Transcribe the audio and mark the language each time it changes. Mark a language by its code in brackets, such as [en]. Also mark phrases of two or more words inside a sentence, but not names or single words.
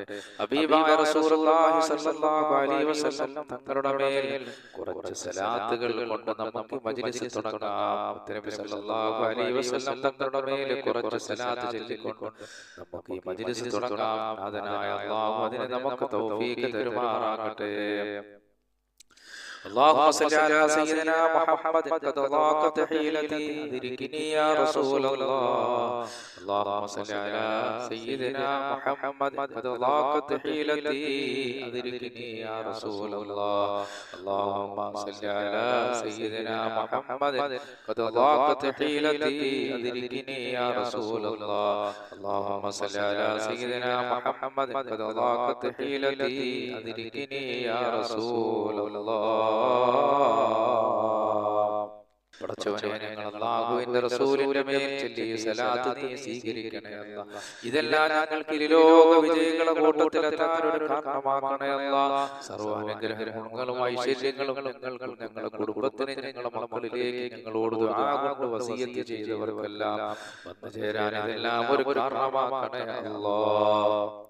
[ml] ഹബീബായ [ar] رسول الله صلى الله عليه وسلم [ml] തങ്ങളുടെ മേൽ കുറച്ച് സലാത്തുകൾ കൊണ്ട് നമുക്ക് മജ്ലിസ് തുടങ്ങാം. നബി [ar] صلى الله عليه وسلم [ml] തങ്ങളുടെ മേൽ കുറച്ച് സലാത്ത് ചൊല്ലിക്കൊണ്ട് നമുക്ക് ഈ മജ്ലിസ് തുടങ്ങാം. നാഥനായ അല്ലാഹു അതിനെ നമുക്ക് തൗഫീഖ് തരുമാറാകട്ടെ. [ar] اللهم صل على سيدنا محمد قد ضاقت حيلتي أدركني يا رسول الله. اللهم صل على سيدنا محمد قد ضاقت حيلتي أدركني يا رسول الله. اللهم صل على سيدنا محمد قد ضاقت حيلتي أدركني يا رسول الله. اللهم صل على سيدنا محمد قد ضاقت حيلتي أدركني يا رسول الله. [ml] പടച്ചവനെ, ഞങ്ങൾ അല്ലാഹുവിന്റെ റസൂലിന്റെ മേൽ ചൊല്ലി സലാത്ത് നീ സ്വീകരിക്കണേ അല്ലാഹ്. ഇതെല്ലാം ഞങ്ങൾക്ക് ലോക വിജയങ്ങളുടെ കൂട്ടത്തിലെത്താൻ ഒരു കാരണമാക്കണേ അല്ലാഹ്. സർവ്വ അനുഗ്രഹങ്ങളും ഐശ്വര്യങ്ങളും ഞങ്ങൾക്കും ഞങ്ങളുടെ കുടുംബത്തിന് ഞങ്ങളുടെ മക്കളിലേക്ക് ഞങ്ങളോട് ദുആ കൊണ്ട് വസിയത്ത് ചെയ്തവർക്കെല്ലാം വന്നു ചേരാൻ ഇതെല്ലാം ഒരു കാരണമാക്കണേ അല്ലാഹ്.